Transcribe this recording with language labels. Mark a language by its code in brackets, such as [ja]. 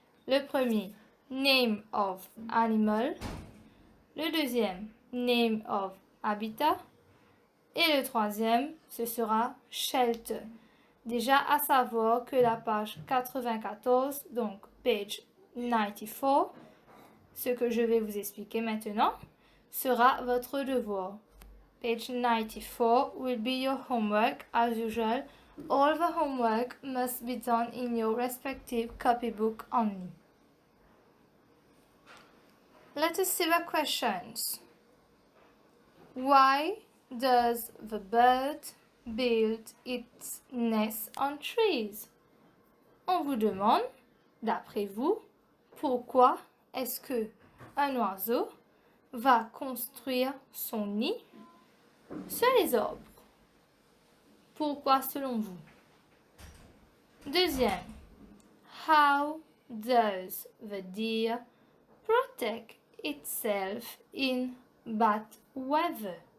[fr] Le premier, [en] name of animal. [fr] Le deuxième, [en] name of habitat. [fr] Et le troisième, ce sera shelter. Déjà à savoir que la page 94, donc page 94, ce que je vais vous expliquer maintenant, sera votre devoir. [en] Page 94 will be your homework as usual. All the homework must be done in your respective copybook only. Let us see the questions. Why does the bird build its nest on trees? [fr] On vous demande, d'après vous, pourquoi est-ce que un oiseau va construire son nid sur les arbres? Pourquoi selon vous? Deuxième, [en] how does the deer protect itself in bad weather?